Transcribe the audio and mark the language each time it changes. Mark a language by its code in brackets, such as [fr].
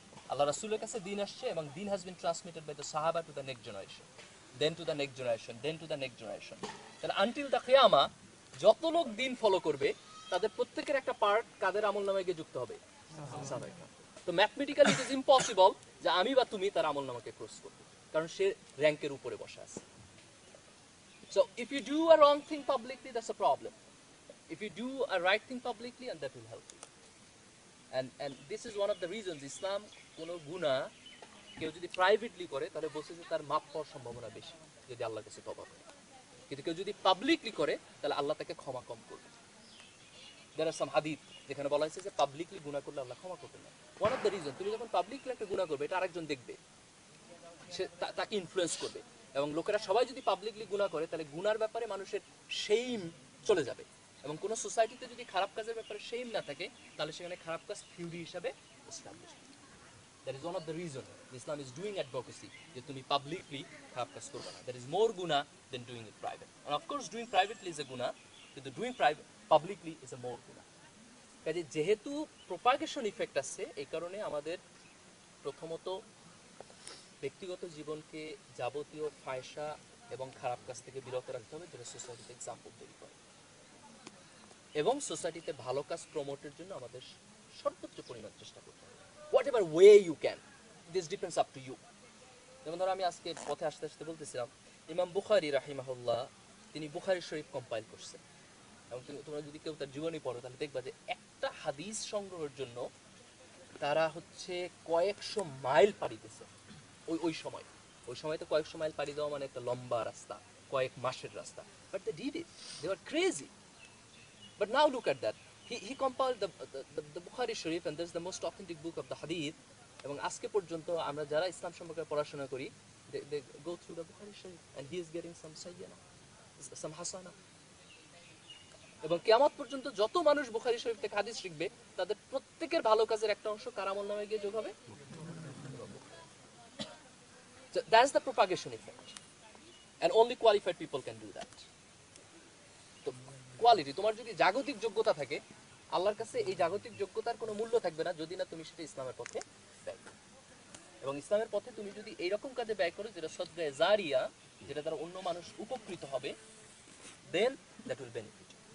[bn] আল্লাহ রাসূলের কাছে দিন আসছে এবং [en] দিন has been transmitted by the সাহাবা to the next generation, then to the next generation, then to the next generation. [bn] তাহলে আনটিল দ্য কিয়ামা যত লোক দিন ফলো করবে তাদের প্রত্যেকের একটা পার্ট কাদের আমল নামায় গিয়ে যুক্ত হবে, সাহাবায়ে। তো ম্যাথমেটিক্যালি [en] it is impossible [bn] যে আমি বা তুমি তার আমল নামাকে ক্রস করবো, কারণ সে র্যাঙ্কের উপরে বসে আছে। [en] So if you do a wrong thing publicly, that's a problem. If you do a right thing publicly, and that will help you. And this is one of the reasons Islam [bn] কোনো গুনাহ কেউ যদি privately করে তাহলে বলছে যে তার মাফ পাওয়ার সম্ভাবনা বেশি যদি আল্লাহর কাছে তওবা করে, কিন্তু কেউ যদি পাবলিকলি করে তাহলে আল্লাহ তাকে ক্ষমা কম করবে। [en] There are some hadith [bn] যেখানে বলা হয়েছে যে পাবলিকলি গুনাহ করলে আল্লাহ ক্ষমা করবে না। [en] One of the reason, [bn] তুমি যখন পাবলিকলি একটা গুনাহ করবে এটা আরেকজন দেখবে, সে তাকে ইনফ্লুয়েন্স করবে, এবং লোকেরা সবাই যদি পাবলিকলি গুনাহ করে তাহলে গুনার ব্যাপারে মানুষের শেম চলে যাবে, এবং কোনো সোসাইটিতে যদি খারাপ কাজের ব্যাপারে শেম না থাকে তাহলে সেখানে খারাপ কাজ থিওরি হিসাবে establish. [en] That is one of the reason Islam is doing advocacy [bn] যে তুমি পাবলিকলি খারাপ কাজ করবে না। [en] There is more গুনাহ than doing it private. And of course doing privately is a গুনাহ, কিন্তু doing publicly is a more গুনাহ। [bn] কাজে যেহেতু প্রপাগেশন ইফেক্ট আছে, এই কারণে আমাদের প্রথমত ব্যক্তিগত জীবনকে যাবতীয় ফায়সা এবং খারাপ কাজ থেকে বিরত রাখতে হবে, যেটা সোসাইটিতে এক্সাম্পল তৈরি করে, এবং সোসাইটিতে ভালো কাজ প্রমোটের জন্য আমাদের সর্বোচ্চ পরিমাণ চেষ্টা করতে হবে। [en] Whatever way you can, this depends up to you. [bn] যেমন ধরো আমি আজকে পথে আসতে আসতে বলতেছিলাম, ইমাম বুখারী রাহিমাহুল্লাহ তিনি বুখারী শরীফ কম্পাইল করছেন, এবং তোমরা যদি কেউ তার জীবনী পড়ো তাহলে দেখবা যে একটা হাদিস সংগ্রহের জন্য তারা হচ্ছে কয়েকশো মাইল পাড়ি দিয়েছে। ওই সময় তো কয়েকশো মাইল পাড়ি দেওয়া মানে একটা লম্বা রাস্তা, কয়েক মাসের রাস্তা, [en] But they did it, they were crazy. But now look at that. He compiled the Bukhari Sharif, and that's the most authentic book of the Hadith. [bn] এবং আজকে পর্যন্ত আমরা যারা ইসলাম সম্পর্কে পড়াশোনা করি, [en] they go through the Bukhari Sharif, and he is getting some sayyana, some hasana. [bn] এবং কিয়ামত পর্যন্ত যত মানুষ বুখারী শরীফ থেকে হাদিস শিখবে তাদের প্রত্যেকের ভালো কাজের একটা অংশ কার আমলনামায় গিয়ে যোগ হবে। [en] So that's the propagation effect, and only qualified people can do that. [bn] তো কোয়ালিটি, তোমার যদি জাগতিক যোগ্যতা থাকে, আল্লাহর কাছে এই জাগতিক যোগ্যতার কোনো মূল্য থাকবে না যদি না তুমি সেটা ইসলামের পথে ব্যয় করো। এবং ইসলামের পথে তুমি যদি এইরকম কাজে ব্যয় করো যেটা সদকায়ে জারিয়া, যেটা দ্বারা অন্য মানুষ উপকৃত হবে, [en] Then that will benefit.